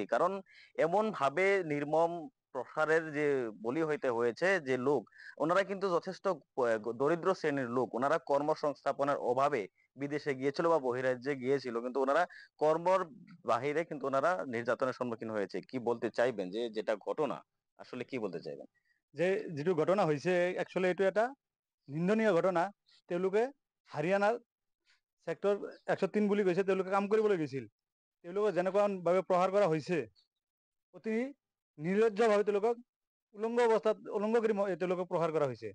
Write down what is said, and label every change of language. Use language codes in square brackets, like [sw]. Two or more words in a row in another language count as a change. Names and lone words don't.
[bn] কারণ এমন ভাবে নির্মম প্রসারের যে বলি হইতে হয়েছে যে লোক, ওনারা কিন্তু যথেষ্ট দরিদ্র শ্রেণীর লোক, ওনারা কর্মসংস্থাপনের অভাবে বিদেশে গিয়েছিল বা বহিরাজ্যে গিয়েছিল, কিন্তু ওনারা কর্মর বাহিরে কিন্তু ওনারা নির্যাতনের সম্মুখীন হয়েছে। কি বলতে চাইবেন, যে যেটা ঘটনা আসলে কি বলতে চাইবেন? [as] যে যিটো ঘটনা হৈছে একচুৱেলি এইটো এটা নিন্দনীয় ঘটনা। তেওঁলোকে হাৰিয়ানাৰ ছেক্টৰ 103 বুলি কৈছে, তেওঁলোকে কাম কৰিবলৈ গৈছিল। তেওঁলোকক যেনেকুৱাভাৱে প্ৰহাৰ কৰা হৈছে, অতি নিৰ্লজ্জভাৱে তেওঁলোকক উলংগ অৱস্থাত উলংগ কৰি তেওঁলোকক প্ৰহাৰ কৰা হৈছে।